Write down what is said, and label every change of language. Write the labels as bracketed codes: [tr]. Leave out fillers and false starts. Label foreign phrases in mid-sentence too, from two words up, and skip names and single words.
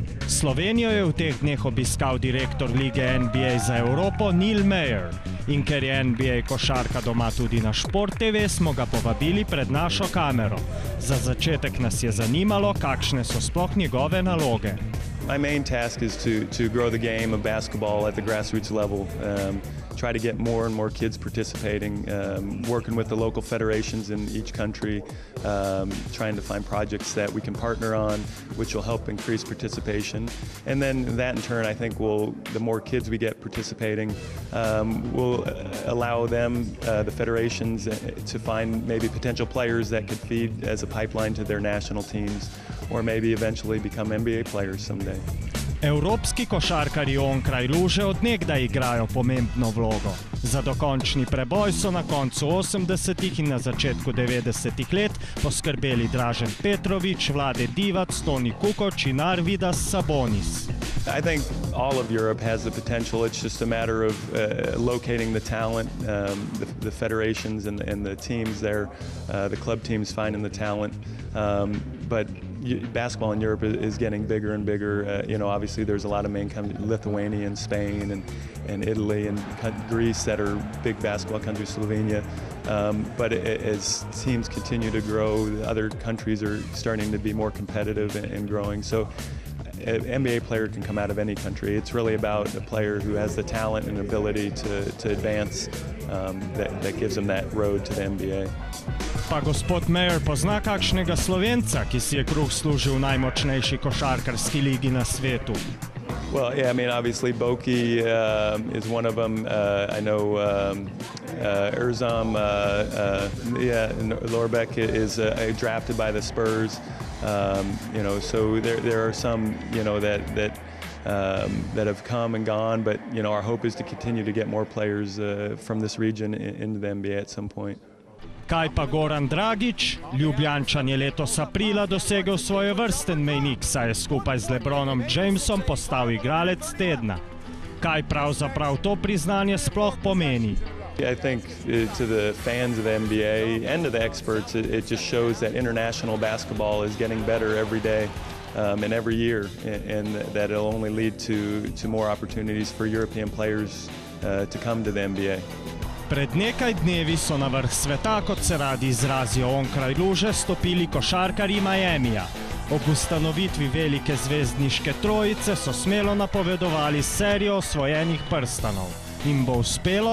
[sl] Slovenijo je v teh dneh obiskal direktor lige NBA za Evropo Neal Meyer. In ker je NBA košarka doma tudi na Šport TV, smo ga povabili pred našo kamero. Za začetek nas je zanimalo, kakšne so sploh njegove naloge. [en] My main task is to grow the game of basketball at the grassroots level. Try to get more and more kids participating, working with the local federations in each country, trying to find projects that we can partner on, which will help increase participation. And then that in turn, I think the more kids we get participating, will allow them, the federations, to find maybe potential players that could feed as a pipeline to their national teams, or maybe eventually become NBA players someday. [sl] Evropski košarkarji onkraj luže od nekdaj igrajo pomembno vlogo. Za dokončni preboj so na koncu 80. in na začetku 90. let poskrbeli Dražen Petrović, Vlade Divac, Toni Kukoč in Arvidas Sabonis. [en] I think all of Europe has the potential. It's just a matter of locating the talent, the federations and the teams there, the club teams finding the talent. But basketball in Europe is getting bigger and bigger. Obviously there's a lot of main countries, Lithuania and Spain and Italy and Greece that are big basketball countries, Slovenia. But as teams continue to grow, other countries are starting to be more competitive and growing. So an NBA player can come out of any country. It's really about a player who has the talent and ability to advance that gives them that road to the NBA. [sl] Pa gospod Meyer pozna kakšnega Slovenca, ki si je kruh služil v najmočnejši košarkarski ligi na svetu? [en] Well, yeah, I mean, obviously Boki is one of them. I know Erzam, Lorbeck is drafted by the Spurs. So there are some, that have come and gone, but our hope is to continue to get more players from this region into the NBA at some point. [sl] Kaj pa Goran Dragić? Ljubljančan je letos aprila dosegel svojevrsten mejnik, saj je skupaj z LeBronom Jamesom postal igralec tedna. Kaj pravzaprav to priznanje sploh pomeni? [en] I think to the fans of the NBA and to the experts, it just shows that international basketball is getting better every day and every year, and that it'll only lead to more opportunities for European players to come to the NBA. [sl] Pred nekaj dnevi so na vrh sveta, kot se radi izrazijo onkraj luže, stopili košarkarji Meyerjemija. Ob ustanovitvi velike zvezdniške trojice so smelo napovedovali serijo osvojenih prstanov. Jim bo uspelo?